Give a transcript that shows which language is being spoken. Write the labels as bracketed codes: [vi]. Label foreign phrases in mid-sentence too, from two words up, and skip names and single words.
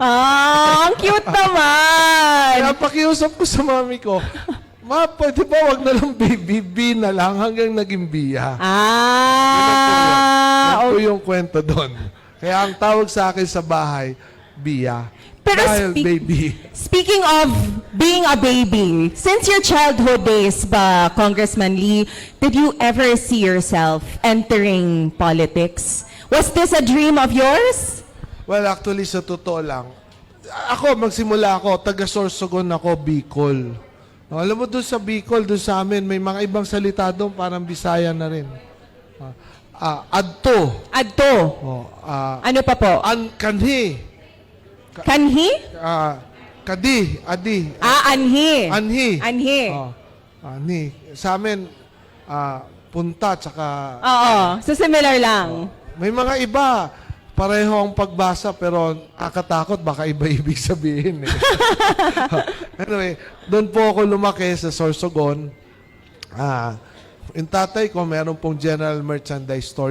[tl] Ang cute naman! Kaya ang pakiusap ko sa mami ko, ma, pwede ba wag na lang baby, B na lang hanggang naging Bia. Yan po yung kwento doon. Kaya ang tawag sa akin sa bahay, Bia. Pero dahil baby. [en] Speaking of being a baby, since your childhood days ba, Congressman Lee, did you ever see yourself entering politics? Was this a dream of yours? Well, actually, [tl] sa totoo lang, magsimula ako, taga Sorsogon ako, Bicol. No, alam mo, doon sa Bicol, doon sa amin, may mga ibang salita doon, parang Bisaya na rin. Adto. Adto. Ano pa po? Kanhi. Kanhi? Kadi. Adi. Anhi. Anhi. Anhi. Anhi. Sa amin, punta, tsaka... Oo. [en] So similar [tl] lang. May mga iba, pareho ang pagbasa, pero akatakot, baka iba ibig sabihin. Eh. Anyway, doon po ako lumaki sa Sorsogon. Yung tatay ko, meron pong [en] general merchandise store.